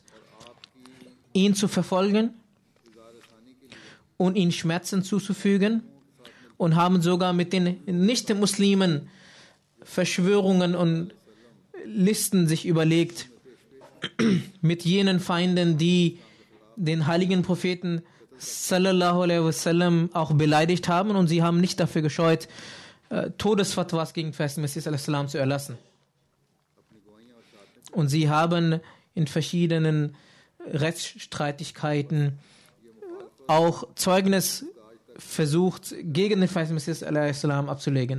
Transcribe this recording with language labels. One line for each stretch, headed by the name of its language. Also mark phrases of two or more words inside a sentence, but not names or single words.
German: ihn zu verfolgen und ihm Schmerzen zuzufügen und haben sogar mit den Nicht-Muslimen Verschwörungen und Listen sich überlegt, mit jenen Feinden, die den heiligen Propheten
Arabic: صلى الله عليه وسلم
German: auch beleidigt haben, und sie haben nicht dafür gescheut, Todesfatwas gegen Verheißene Messias al-Islam zu erlassen. Und sie haben in verschiedenen Rechtsstreitigkeiten auch Zeugnis versucht, gegen den Verheißenen Messias al-Islam abzulegen.